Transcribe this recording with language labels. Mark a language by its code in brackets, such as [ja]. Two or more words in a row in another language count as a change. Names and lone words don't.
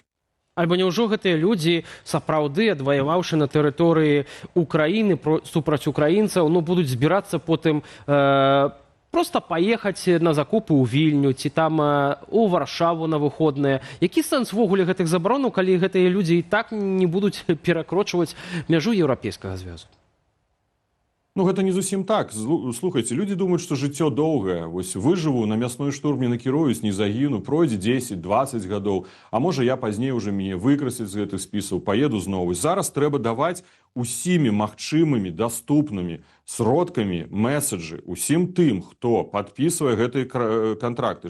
[be] Альбо няўжо гэтыя людзі, сапраўды адваяваўшы на тэрыторыі Украіны супраць украінцаў, будуць збірацца потым просто паехаць на закупы ў Вільню ці там у Варшаву на выходныя. Які сэнс ввогуле гэтых забаронаў, калі гэтыя людзі і так не будуць перакрочваць мяжу Еўрапейскага звязу? Ну, гэта не зусім так. Слухайте, [ru] люди думают, что [be] жыццё доўгае. Вось выжыву, на мясной штурм не накіруюсь, не загіну, пройдзе 10-20 гадоў. А можа, я пазней уже мяне выкрасяць з гэтых спісаў, поеду зноў. Зараз трэба даваць усімі магчымымі, даступнымі сродкамі месседжы усім тым, хто падпісвае гэтыя кантракты.